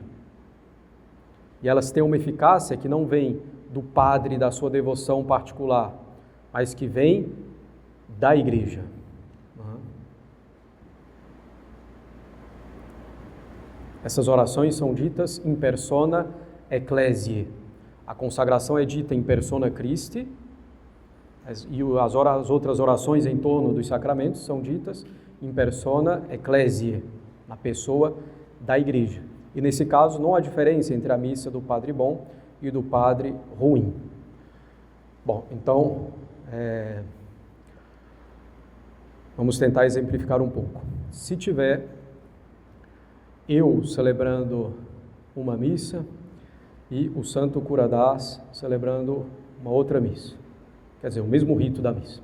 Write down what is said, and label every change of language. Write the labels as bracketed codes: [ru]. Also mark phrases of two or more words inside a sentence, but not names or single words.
[pt] E elas têm uma eficácia que não vem do padre da sua devoção particular, mas que vem da igreja. Essas orações são ditas [la] in persona ecclesiae. [pt] A consagração é dita [la] in persona Christi, [pt] e as outras orações em torno dos sacramentos são ditas [la] in persona ecclesiae, [pt] na pessoa da igreja. E nesse caso não há diferença entre a missa do padre bom e do padre ruim. Bom, então, vamos tentar exemplificar um pouco. Se tiver eu celebrando uma missa e o Santo Curadás celebrando uma outra missa, quer dizer, o mesmo rito da missa.